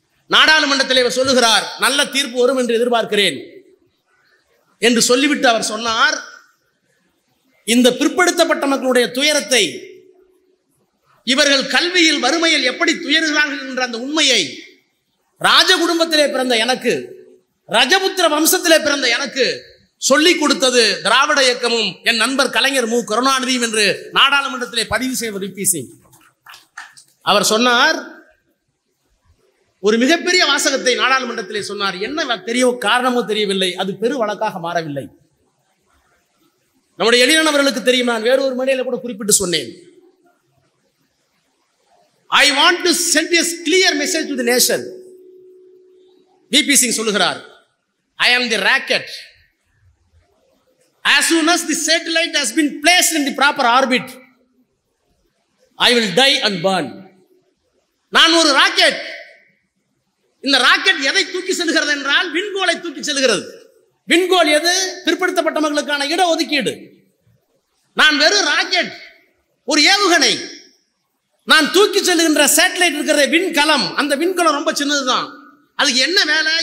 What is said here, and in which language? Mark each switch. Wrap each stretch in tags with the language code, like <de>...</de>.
<ta>நாடாளுமன்றத்திலே சொல்லுகிறார், நல்ல தீர்ப்பு வரும் என்று எதிர்பார்க்கிறேன் என்று சொல்லிவிட்டு அவர் சொன்னார், இந்த பிற்படுத்தப்பட்ட மக்களுடைய துயரத்தை, இவர்கள் கல்வியில் வறுமையில் எப்படி துயருகிறார்கள் என்ற அந்த உண்மையை ராஜ குடும்பத்திலே பிறந்த எனக்கு, ரஜபுத்திர வம்சத்திலே பிறந்த எனக்கு சொல்லிக் கொடுத்தது திராவிட இயக்கமும் என் நண்பர் கலைஞர் மு கருணாநிதியும் என்று நாடாளுமன்றத்திலே பதிவு செய்வது விபி சிங். அவர் சொன்னார், ஒரு மிகப்பெரிய வாசகத்தை நாடாளுமன்றத்திலே சொன்னார். என்ன தெரிய காரணமோ தெரியவில்லை, அது பெரு வழக்காக மாறவில்லை. நம்முடைய எளியனவர்களுக்கு தெரியும், நான் வேறொரு மேடையில கூட குறிப்பிட்டு சொன்னேன்,</ta> <en>I want to send a clear message to the nation.</en> <ta>VP Singh சொல்லுகிறார்,</ta> <en>I am the rocket. As soon as the satellite has been placed in the proper orbit, I will die and burn.</en> <ta>நான் ஒரு rocket. இந்த rocket எதை தூக்கி செல்கிறது என்றால் விண்கோளை தூக்கி செல்கிறது. விண்கோள் எது? பிற்படுத்தப்பட்ட மக்களுக்கான இட ஒதுக்கீடு. நான் வெறும் ராக்கெட், ஒரு ஏவுகணை. நான் தூக்கி செல்கின்ற சேட்டலைட் இருக்கிற விண்கலம், அந்த விண்கலம் ரொம்ப சின்னதுதான். அதுக்கு என்ன வேலை?</ta>